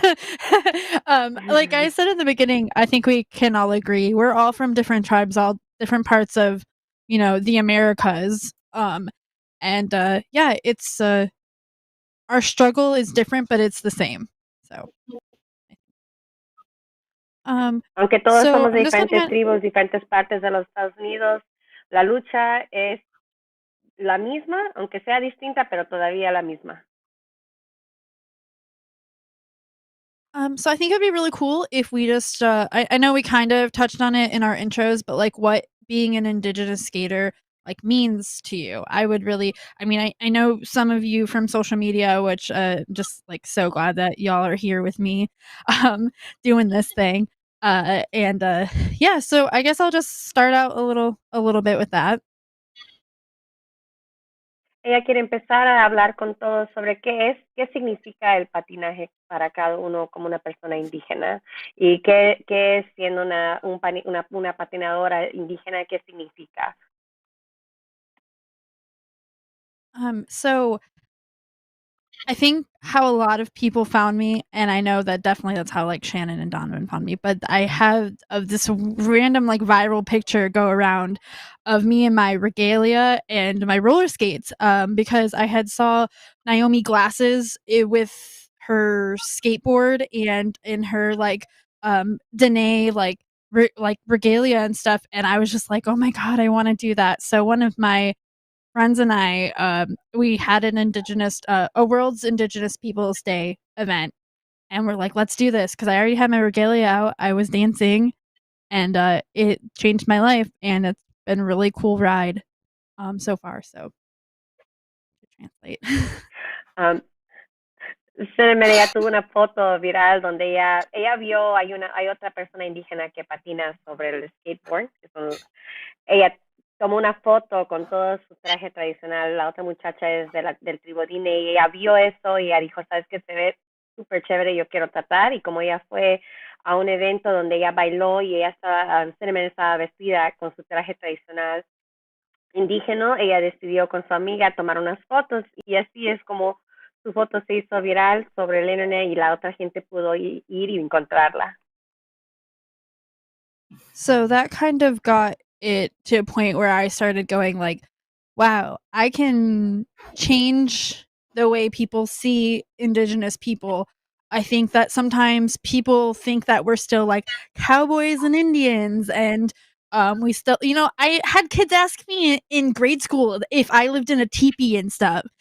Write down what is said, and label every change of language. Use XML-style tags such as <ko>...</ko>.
<en>Like I said in the beginning, I think we can all agree we're all from different tribes, all different parts of, the Americas. And yeah, it's our struggle is different, but it's the same. So,</en> <es>Aunque todos</es> <en>so</en> <es>somos de</es> <en>I'm just</en> <es>diferentes</es> <en>gonna</en> <es>tribus, diferentes partes de los Estados Unidos, la lucha es la misma, aunque sea distinta, pero todavía la misma.</es> <en>So I think it'd be really cool if we just I know we kind of touched on it in our intros, but like what being an Indigenous skater like means to you. I would really I know some of you from social media, which just like so glad that y'all are here with me doing this thing. And yeah, so I guess I'll just start out a little bit with that.</en> <es>Ella quiere empezar a hablar con todos sobre qué significa el patinaje para cada uno como una persona indígena y qué es siendo una patinadora indígena, qué significa.</es> <en>So I think how a lot of people found me, and I know that definitely that's how like Shannon and Donovan found me, but I have this random like viral picture go around of me in my regalia and my roller skates because I had saw Naomi Glasses with her skateboard and in her like Danae like regalia and stuff, and I was just like, oh my god, I want to do that. So one of my friends and I, we had a World's Indigenous Peoples Day event, and we're like, let's do this because I already had my regalia out. I was dancing, and it changed my life, and it's been a really cool ride, so far. So, to translate.</en> <es>Ella tuvo una foto viral donde ella vio, hay otra persona indígena que patina sobre el skateboard. Ella tomó una foto con todo su traje tradicional, la otra muchacha es del tribodine y ella vio eso y ella dijo, sabes que se ve súper chévere, yo quiero tratar, y como ella fue a un evento donde ella bailó y ella estaba vestida con su traje tradicional indígena, ella decidió con su amiga tomar unas fotos y así es como su foto se hizo viral sobre el internet y la otra gente pudo ir y encontrarla.</es> <en>So that kind of got it to a point where I started going like, wow, I can change the way people see Indigenous people. I think that sometimes people think that we're still like cowboys and Indians, and we still, I had kids ask me in grade school if I lived in a teepee and stuff.</en>